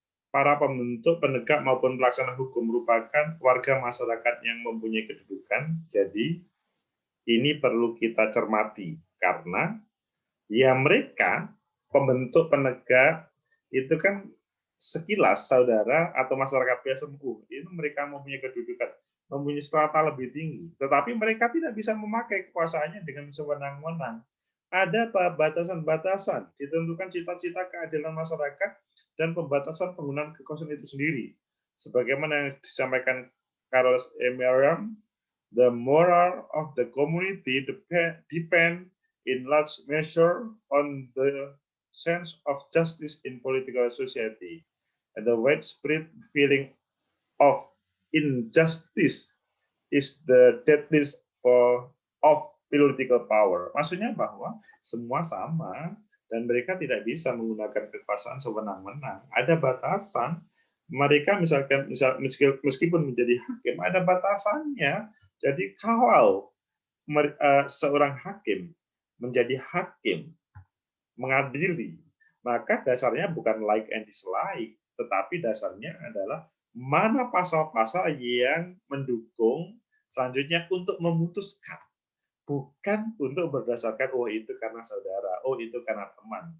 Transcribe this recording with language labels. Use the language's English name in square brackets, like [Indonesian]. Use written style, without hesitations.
[Indonesian] Para pembentuk, penegak maupun pelaksana hukum merupakan warga masyarakat yang mempunyai kedudukan, jadi ini perlu kita cermati, karena ya mereka, pembentuk, penegak, itu kan sekilas saudara atau masyarakat biasa, itu mereka mempunyai kedudukan, mempunyai strata lebih tinggi, tetapi mereka tidak bisa memakai kekuasaannya dengan sewenang-wenang. Ada batasan-batasan, ditentukan cita-cita keadilan masyarakat dan pembatasan penggunaan kekuasaan itu sendiri. Sebagaimana yang disampaikan Carlos E. [English] Merriam, the moral of the community depend in large measure on the sense of justice in political society. And the widespread feeling of injustice is the deadliest of political power. [Indonesian] Maksudnya bahwa semua sama dan mereka tidak bisa menggunakan kekuasaan sewenang-wenang. Ada batasan. Mereka meskipun menjadi hakim ada batasannya. Jadi kalau seorang hakim menjadi hakim mengadili, maka dasarnya bukan [English] like and dislike, [Indonesian] tetapi dasarnya adalah mana pasal-pasal yang mendukung selanjutnya untuk memutuskan, bukan untuk berdasarkan oh itu karena saudara, oh itu karena teman.